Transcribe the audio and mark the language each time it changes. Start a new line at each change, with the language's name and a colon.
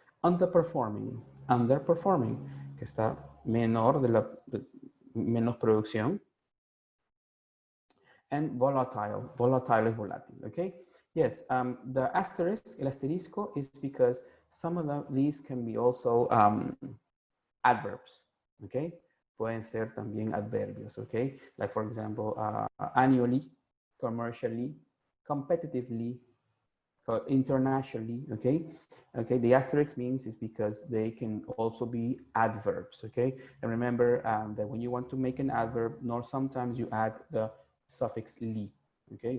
Spanish: Underperforming, underperforming, que está menor menos producción.
English: And volatile, volatile
Spanish: es volátil,
English: okay? Yes, the asterisk,
Spanish: el asterisco
English: is because some of these can be also adverbs, okay?
Spanish: Pueden ser también adverbios, okay?
English: Like for example, annually, commercially, competitively, internationally, okay? Okay, the asterisk means is because they can also be adverbs, okay? And remember that when you want to make an adverb, nor sometimes you add the suffix ly, okay?